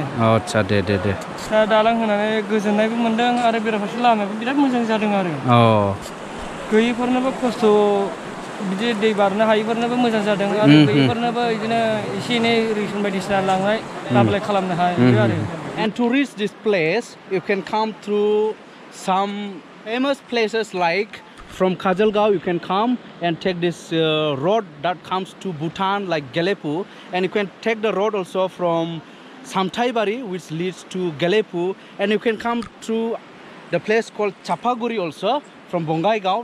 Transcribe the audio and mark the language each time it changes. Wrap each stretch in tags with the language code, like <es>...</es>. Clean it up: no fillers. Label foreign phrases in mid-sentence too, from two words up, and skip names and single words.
<brx>आच्छा दे दा दालां होनानै गोजोननायबो मोनदों आरो बेराफारसे लामायाबो बिराद मोजां जादों आरो गैयिफोरनोबो खस्थ' बिदि दै बारनो हायिफोरनोबो मोजां जादों आरो गैयिफोरनोबो बिदिनो एसे एनै रेसन बायदिसिना लांनाय लाबलाय खालामनो हायो आरो</brx> <en>And to reach this place, you can come through some famous places like from Khajalgaon. You can come and take this road that comes to Bhutan, like Galepu, and you can take the road also from Samtaibari, which leads to Galepu, and you can come through the place called Chapaguri also from Bongaigaon.</en>